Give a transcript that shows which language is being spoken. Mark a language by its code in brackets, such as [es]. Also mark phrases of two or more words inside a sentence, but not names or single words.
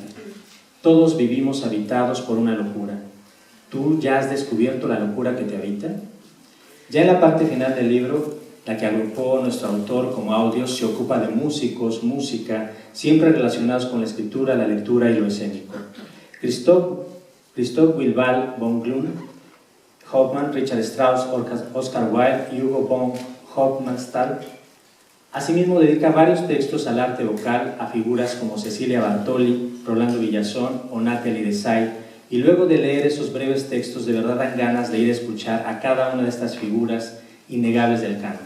[es] Todos vivimos habitados por una locura. ¿Tú ya has descubierto la locura que te habita? Ya en la parte final del libro, la que agrupó nuestro autor como audios, se ocupa de músicos, música, siempre relacionados con la escritura, la lectura y lo escénico. Christoph Willibald von Glück, Hauptmann, Richard Strauss, Oscar Wilde y Hugo von Hofmannsthal. Asimismo, dedica varios textos al arte vocal, a figuras como Cecilia Bartoli, Rolando Villazón o Nathalie Dessay, y luego de leer esos breves textos, de verdad dan ganas de ir a escuchar a cada una de estas figuras innegables del canto.